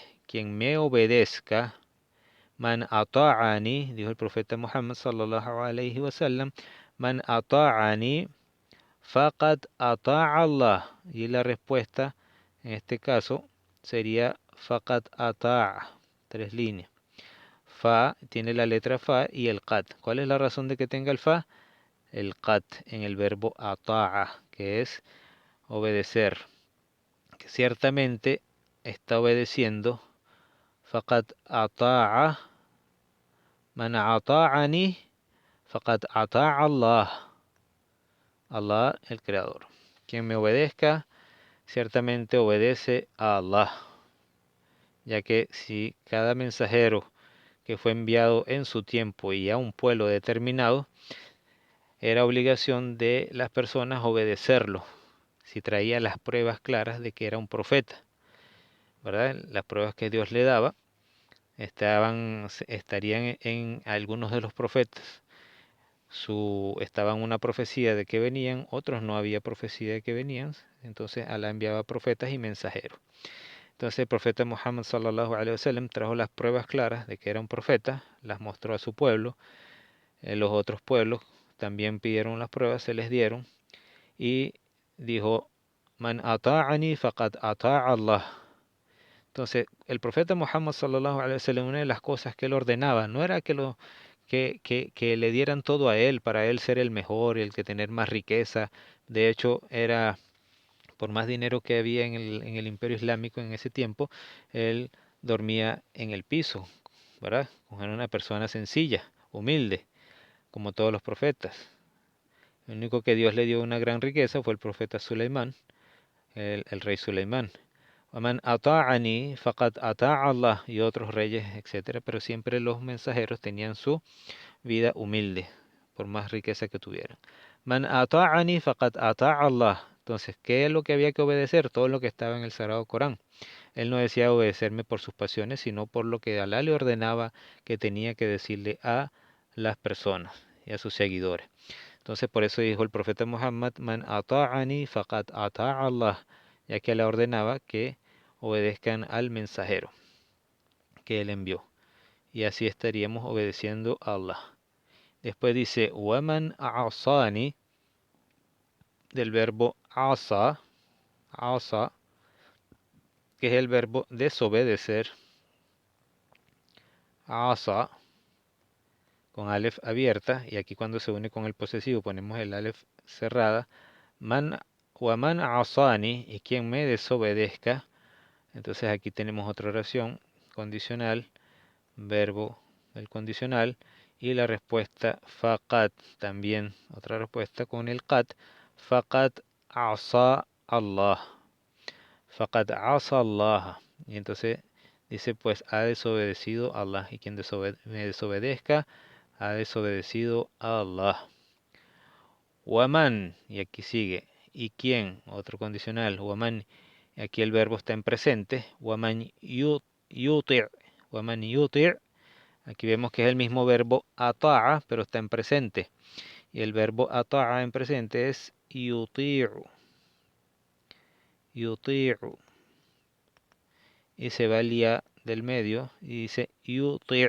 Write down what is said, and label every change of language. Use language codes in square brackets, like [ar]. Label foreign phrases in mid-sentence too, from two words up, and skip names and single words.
[es] Quien me obedezca. [ar] من أطاعني, [es] dijo el profeta Muhammad [ar] صلى الله عليه وسلم. من أطاعني فقد أطاع الله. [es] Y la respuesta en este caso sería [ar] فقد أطاع. [es] 3 líneas. Fa tiene la letra fa y el qad. ¿Cuál es la razón de que tenga el fa? El qad en el verbo ata'a, que es obedecer. Que ciertamente está obedeciendo. [ar] فقد أطاع. من أطاعني فقد أطاع الله. [es] Allah, el creador. Quien me obedezca, ciertamente obedece a Allah. Ya que si cada mensajero que fue enviado en su tiempo y a un pueblo determinado, era obligación de las personas obedecerlo, si traía las pruebas claras de que era un profeta, ¿verdad? Las pruebas que Dios le daba estarían en algunos de los profetas. Estaban una profecía de que venían, otros no había profecía de que venían, entonces Alá enviaba profetas y mensajeros. Entonces el profeta Muhammad [ar] صلى الله عليه وسلم [es] trajo las pruebas claras de que era un profeta, las mostró a su pueblo, los otros pueblos también pidieron las pruebas, se les dieron y dijo, [ar] من أطاعني فقد أطاع الله. [es] Entonces el profeta Muhammad [ar] صلى الله عليه وسلم, [es] una de las cosas que él ordenaba no era que le dieran todo a él para él ser el mejor, el que tener más riqueza. De hecho, era por más dinero que había en el imperio islámico en ese tiempo, él dormía en el piso, ¿verdad? Era una persona sencilla, humilde, como todos los profetas. El único que Dios le dio una gran riqueza fue el profeta Suleimán, el rey Suleimán. [ar] ومن أطاعني فقد أطاع الله, [es] y otros reyes, etcétera, pero siempre los mensajeros tenían su vida humilde, por más riqueza que tuvieran. [ar] من أطاعني فقد أطاع الله. [es] Entonces, ¿qué es lo que había que obedecer? Todo lo que estaba en el Sagrado Corán. Él no decía obedecerme por sus pasiones, sino por lo que Alá le ordenaba que tenía que decirle a las personas y a sus seguidores. Entonces, por eso dijo el profeta Muhammad, [ar] من أطاعني فقد أطاع الله, [es] ya que le ordenaba que obedezcan al mensajero que él envió. Y así estaríamos obedeciendo a Allah. Después dice, [ar] ومن عصاني, [es] del verbo [ar] عصى، عصى, [es] que es el verbo desobedecer, asa, con alef abierta, y aquí cuando se une con el posesivo ponemos el alef cerrada, [ar] ومن عصاني, [es] y quien me desobedezca. Entonces aquí tenemos otra oración condicional, verbo del condicional, y la respuesta faqat, también otra respuesta con el qat, [ar] فقد عصى الله. فقد عصى الله. [es] Y entonces dice, pues ha desobedecido a Allah. Y quien me desobedezca, ha desobedecido a Allah. [ar] Waman, [es] y aquí sigue. ¿Y quién? Otro condicional. Waman, aquí el verbo está en presente. [ar] ومن يطع. ومن يطع'. [es] Aquí vemos que es el mismo verbo ata'a, pero está en presente. Y el verbo ata'a en presente es yuti'u. [ar] Yuti'u. [es] Y se va el ya del medio y dice yuti'.